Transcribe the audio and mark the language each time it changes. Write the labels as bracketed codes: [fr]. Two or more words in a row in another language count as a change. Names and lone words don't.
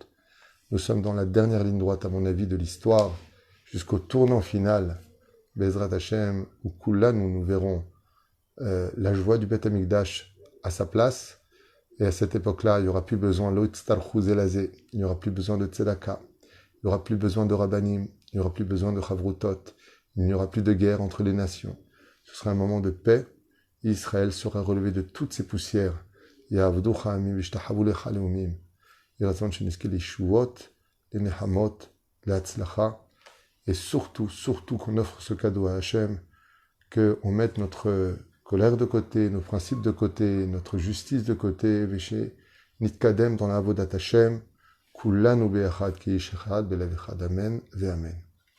[fr] Nous sommes dans la dernière ligne droite, à mon avis, de l'histoire, jusqu'au tournant final, [he] בעזרת השם, [fr] où Kula, nous verrons la joie du [he] בית המקדש [fr] à sa place, et à cette époque-là, il n'y aura plus besoin il n'y aura plus besoin de Tzedaka, il n'y aura plus besoin de Rabbanim, il n'y aura plus besoin de Chavrutot, il n'y aura plus de guerre entre les nations. Ce sera un moment de paix. Israël sera relevé de toutes ses poussières. [he] יעבדוך עמים וישתחוו לך לאומים. יהי רצון שנזכה לישועות, לנחמות, להצלחה. [fr] Et surtout qu'on offre ce cadeau à Hachem, qu'on mette notre colère de côté, nos principes de côté, notre justice de côté, [he] ושנתקדם [fr] dans la [he] עבודת השם, כולנו באחד כי איש אחד בלב אחד. אמן ואמן.